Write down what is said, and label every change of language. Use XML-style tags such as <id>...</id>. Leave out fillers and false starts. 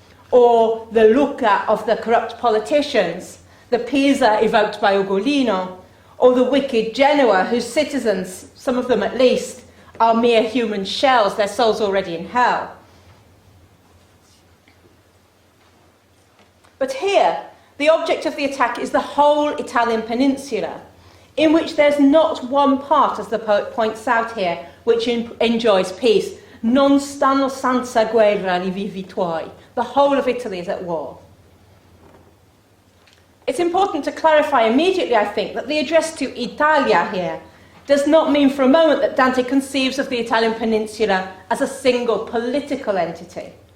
<en>or the Lucca of the corrupt politicians, the Pisa evoked by Ugolino, or the wicked Genoa, whose citizens, some of them at least, are mere human shells, their souls already in hell. But here, the object of the attack is the whole Italian peninsula, in which there's not one part, as the poet points out here, which enjoys peace.</en> <it>Non stanno senza guerra li vivi tuoi.</it> <en>The whole of Italy is at war. It's important to clarify immediately, I think, that the address to Italia here does not mean for a moment that Dante conceives of the Italian peninsula as a single political entity.</en>